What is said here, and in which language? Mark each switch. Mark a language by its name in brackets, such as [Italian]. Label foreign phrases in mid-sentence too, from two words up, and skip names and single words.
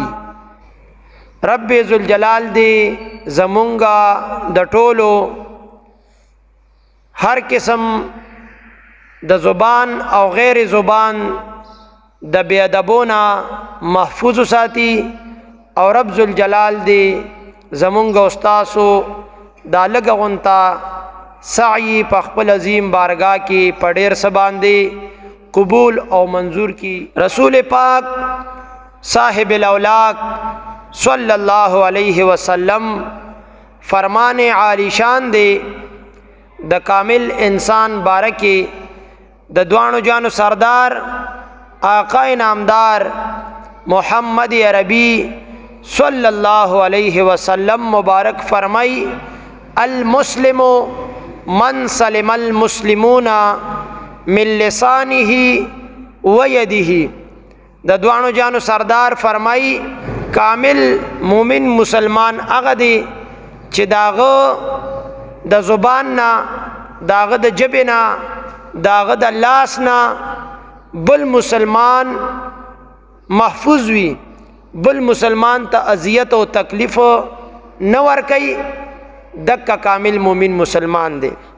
[Pashto] رب ذوالجلال دی زمونږه د ټولو هر قسم د زبان او غیر زبان د بی ادبونه محفوظ ساتي او رب ذوالجلال دی زمونږه استاسو دا لږه غونته سعی په خپل عظیم بارگاہ کی پډیر سباندې قبول او منظور کی. رسول پاک صاحب الاولاق [Arabic] صلی اللہ علیہ وسلم [Pashto] فرمان عالی شان دے د کامل انسان بارکی د دوانو جانو سردار آقا نامدار محمد عربی [Arabic] صلی اللہ علیہ وسلم [Pashto] مبارک فرمائی [Arabic] المسلم من سلم المسلمون من لسانه و یده. [Pashto] د دوانو جانو سردار فرمائی کامل مومن مسلمان هغه دی چې داغه د زبان نه داغه د جبه نه داغه د لاس نه بل مسلمان محفوظ وي، بل مسلمان ته اذیت او تکلیف نه ورکي، دک کامل مومن مسلمان دی.